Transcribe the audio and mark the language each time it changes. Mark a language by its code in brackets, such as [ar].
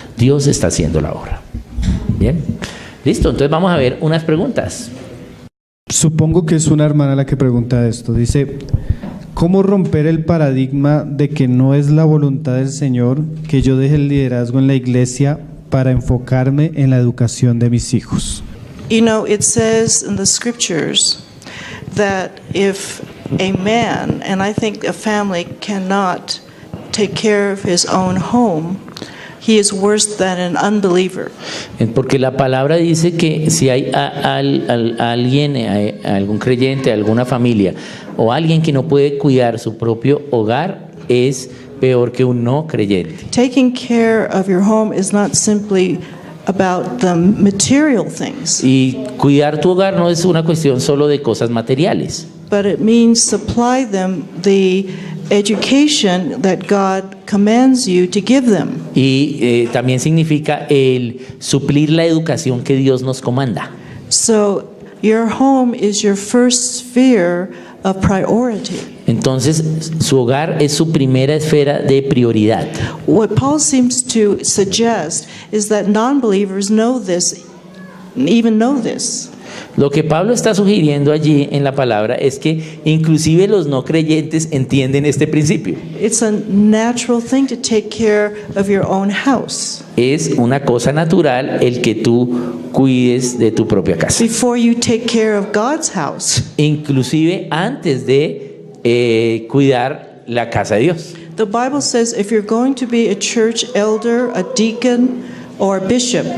[es] Dios está haciendo la obra. Bien, listo, entonces vamos a ver unas preguntas. Supongo que es una hermana la que pregunta esto. Dice, ¿cómo romper el paradigma de que no es la voluntad del Señor que yo deje el liderazgo en la iglesia para enfocarme en la educación de mis hijos? [en] You know, it says in the scriptures that if a man, and I think a family, cannot take care of his own home, he is worse than an unbeliever. [es] Porque la palabra dice que si hay alguien, algún creyente, alguna familia o alguien que no puede cuidar su propio hogar, es peor que un no creyente. [en] Taking care of your home is not simply about the material things, [es] Y cuidar tu hogar no es una cuestión solo de cosas materiales, [en] but it means supply them the education that God commands you to give them. [es] y también significa el suplir la educación que Dios nos comanda. [en] So your home is your first sphere of priority. [es] Entonces, su hogar es su primera esfera de prioridad. [en] What Paul seems to suggest is that non-believers know this, even know this. [es] Lo que Pablo está sugiriendo allí en la palabra es que inclusive los no creyentes entienden este principio. [en] It's a natural thing to take care of your own house [es] Es una cosa natural el que tú cuides de tu propia casa. [en] before you take care of God's house. [es] Inclusive antes de cuidar la casa de Dios. [en] The Bible says if you're going to be a church elder, a deacon, or a bishop,